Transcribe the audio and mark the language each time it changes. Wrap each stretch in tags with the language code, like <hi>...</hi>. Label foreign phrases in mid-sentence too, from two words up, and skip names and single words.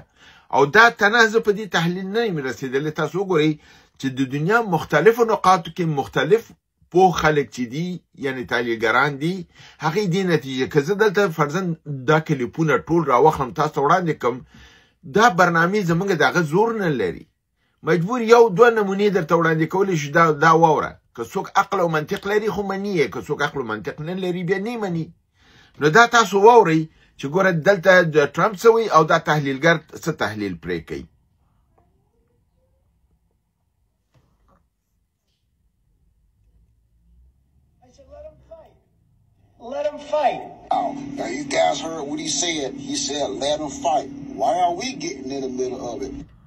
<ps>او دا تنازع په دې تحلیل نه یم رسېدلی. تاسو وګورئ چې د دنیا مختلفو نقاطو کې مختلف پوه خلک چې دي یعنی تحلیلګران دي، هغې دې نتیجه که زه دلته فرضاً دا کلیپونه ټول راوخلم تاسو وړاندې کړم، دا برنامې زموږ د هغه زور نه لري. مجبور یو دوه نمونې درته وړاندې کولی شو، دا واوره. که څوک عقل او منطق لري خو مني یې، که څوک عقل او منطق نه لري بیا نه مني. نو دا تاسو واورئ چې ګوره دلته د ټرمپ څه وایي او دا تحلیلګر څه تحلیل پرې کوي.</ps> <en>Let him fight. Oh, now you guys heard what he said. He said, let him fight. Why are we getting in the middle of it?</en>